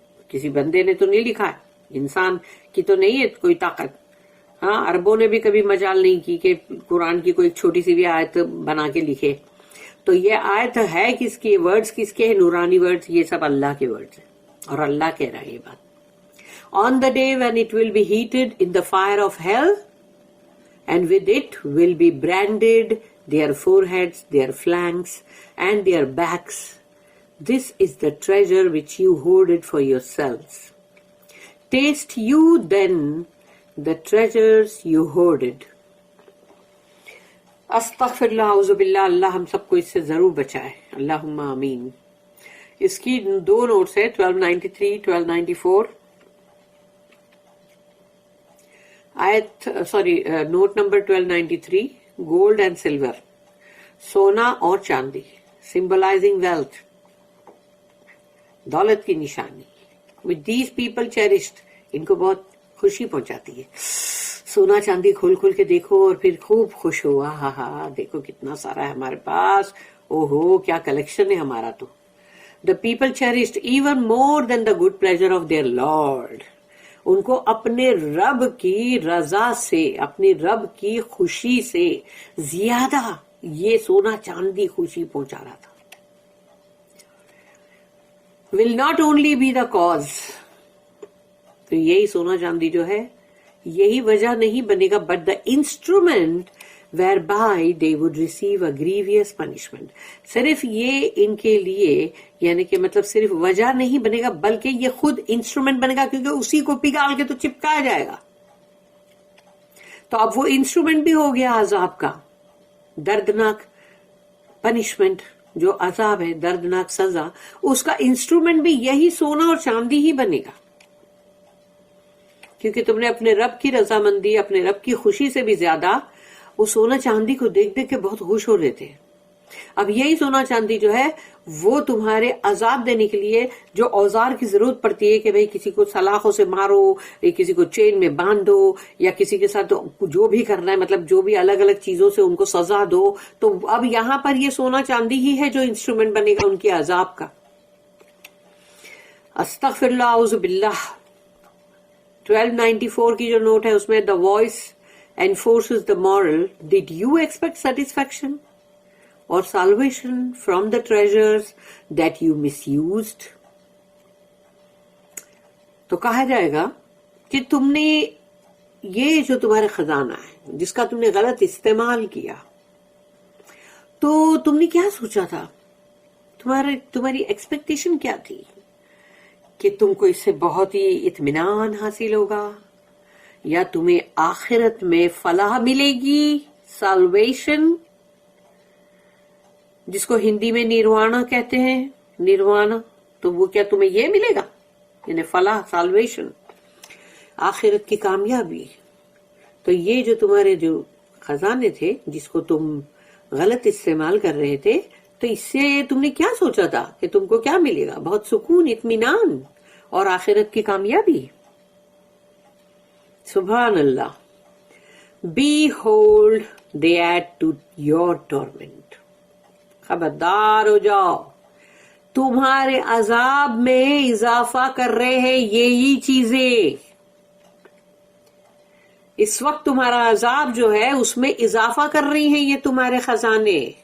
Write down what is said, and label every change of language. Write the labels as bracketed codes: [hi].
[ur] کسی بندے نے تو نہیں لکھا ہے، انسان کی تو نہیں ہے کوئی طاقت. ہاں، عربوں نے بھی کبھی مجال نہیں کی کہ قرآن کی کوئی چھوٹی سی بھی آیت بنا کے لکھے. تو یہ آیت ہے کس کی؟ ورڈز کس کے ہیں؟ نورانی ورڈز. یہ سب اللہ کے ورڈز ہیں، اور اللہ کہہ رہا ہے یہ بات. [en] On the day when it will be heated in the fire of hell, and with it will be branded their foreheads, their flanks, and their backs. This is the treasure which you hoarded for yourselves. Taste you then the treasures you hoarded. [ur] استغفراللہ، اعوذ باللہ. اللہ ہم سب کو اس سے ضرور بچائے، اللہم آمین. اس کی دو نوٹس ہے، 1293 1294. آیت note number 1293، [en] gold and silver, [ur] سونا اور چاندی، [en] symbolising wealth, [ur] دولت کی نشانی. [en] with these people cherished، [ur] ان کو بہت خوشی پہنچاتی ہے. سونا چاندی کھول کھول کے دیکھو اور پھر خوب خوش ہوا، ہاں ہاں دیکھو کتنا سارا ہے ہمارے پاس، او ہو کیا کلیکشن ہے ہمارا. [en] تو the people cherished even more than the good pleasure of their Lord. [ur] ان کو اپنے رب کی رضا سے، اپنی رب کی خوشی سے زیادہ یہ سونا چاندی خوشی پہنچا رہا تھا. [en] will not only be the cause، [ur] تو یہی سونا چاندی جو ہے یہی وجہ نہیں بنے گا، [en] but the instrument whereby they would receive a grievous punishment. [ur] صرف یہ ان کے لیے یعنی کہ مطلب صرف وجہ نہیں بنے گا بلکہ یہ خود انسٹرومنٹ بنے گا، کیونکہ اسی کو پگھال کے تو چپکایا جائے گا. تو اب وہ انسٹرومنٹ بھی ہو گیا عذاب کا، دردناک پنشمنٹ جو عذاب ہے، دردناک سزا، اس کا انسٹرومنٹ بھی یہی سونا اور چاندی ہی بنے گا، کیونکہ تم نے اپنے رب کی رضامندی، اپنے رب کی خوشی سے بھی زیادہ وہ سونا چاندی کو دیکھ دیکھ کے بہت خوش ہو رہے تھے. اب یہی سونا چاندی جو ہے وہ تمہارے عذاب دینے کے لیے جو اوزار کی ضرورت پڑتی ہے کہ بھئی کسی کو سلاخوں سے مارو، یا کسی کو چین میں باندھو، یا کسی کے ساتھ جو بھی کرنا ہے، مطلب جو بھی الگ الگ چیزوں سے ان کو سزا دو، تو اب یہاں پر یہ سونا چاندی ہی ہے جو انسٹرومنٹ بنے گا ان کے عذاب کا. استغفر اللہ، اعوذ باللہ. 1294 کی جو نوٹ ہے اس میں [en] the voice enforces the moral. Did you expect satisfaction or salvation from the treasures that you misused? [ur] تو کہا جائے گا کہ تم نے یہ جو تمہارے خزانہ ہے جس کا تم نے غلط استعمال کیا، تو تم نے کیا سوچا تھا؟ تمہاری ایکسپیکٹیشن کیا تھی؟ کہ تم کو اس سے بہت ہی اطمینان حاصل ہوگا، یا تمہیں آخرت میں فلاح ملے گی، سالویشن، جس کو ہندی میں نیروانا کہتے ہیں، نیروانا. تو وہ کیا تمہیں یہ ملے گا؟ یعنی فلاح، سالویشن، آخرت کی کامیابی. تو یہ جو تمہارے جو خزانے تھے جس کو تم غلط استعمال کر رہے تھے، تو اس سے تم نے کیا سوچا تھا کہ تم کو کیا ملے گا؟ بہت سکون، اطمینان اور آخرت کی کامیابی. سبحان اللہ. [en] Behold, they add to your torment. [ur] خبردار ہو جاؤ، تمہارے عذاب میں اضافہ کر رہے ہیں یہی چیزیں. اس وقت تمہارا عذاب جو ہے اس میں اضافہ کر رہی ہیں یہ تمہارے خزانے.